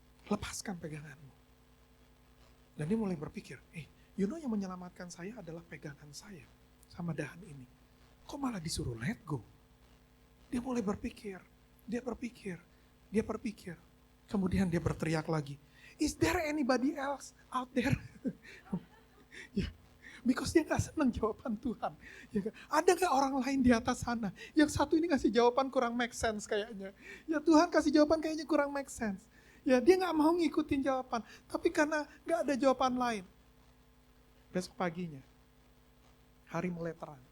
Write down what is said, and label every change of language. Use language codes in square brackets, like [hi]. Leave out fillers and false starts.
[id] Lepaskan peganganmu. Dan dia mulai berpikir, yang menyelamatkan saya adalah pegangan saya sama dahan ini. Kok malah disuruh [en] let go? [id] Dia mulai berpikir, dia berpikir. Kemudian dia berteriak lagi, [en] is there anybody else out there? [id] Ya, because dia gak senang jawaban Tuhan. Ya, ada gak orang lain di atas sana? Yang satu ini ngasih jawaban kurang make sense kayaknya. Ya Tuhan kasih jawaban kayaknya kurang make sense. Ya dia gak mau ngikutin jawaban. Tapi karena gak ada jawaban lain. Besok paginya, hari mulai terang.